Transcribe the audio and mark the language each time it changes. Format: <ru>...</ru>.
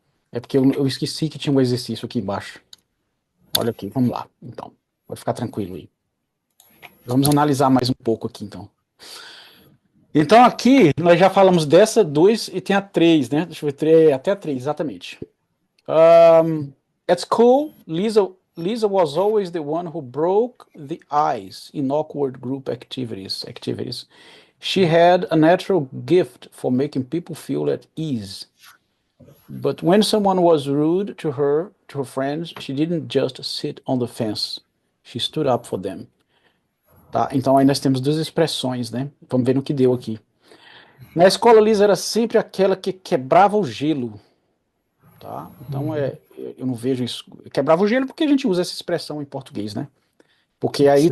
<pt>É porque eu esqueci que tinha um exercício aqui embaixo. Olha aqui, vamos lá. Então, pode ficar tranquilo aí. Vamos analisar mais um pouco aqui, então. Então aqui nós já falamos dessa, dois e tem a três, né? Deixa eu ver, até a três, exatamente.</pt> <en>At school, Lisa was always the one who broke the ice in awkward group activities. She had a natural gift for making people feel at ease. But when someone was rude to her friends, she didn't just sit on the fence. She stood up for them.</en> <pt>Tá? Então aí nós temos duas expressões, né? Vamos ver no que deu aqui. Na escola, Lisa era sempre aquela que quebrava o gelo, tá? Então eu não vejo isso. Quebrava o gelo porque a gente usa essa expressão em português, né? Porque aí Sim.</pt>